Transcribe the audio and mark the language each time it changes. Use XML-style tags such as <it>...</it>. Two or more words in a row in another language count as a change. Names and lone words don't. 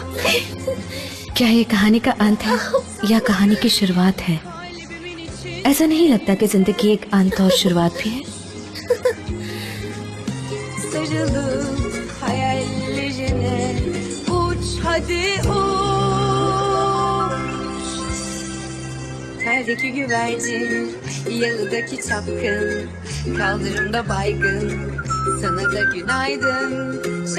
<hi>क्या ये कहानी का अंत है या कहानी की शुरुआत है? ऐसा नहीं लगता कि जिंदगी एक अंत और शुरुआत भी है?</hi> <tr>Sarılıp hayallerine uç hadi uç. Perdeki güvercin, yalıdaki çapkın, kaldırımda baygın, sana da günaydın.</tr>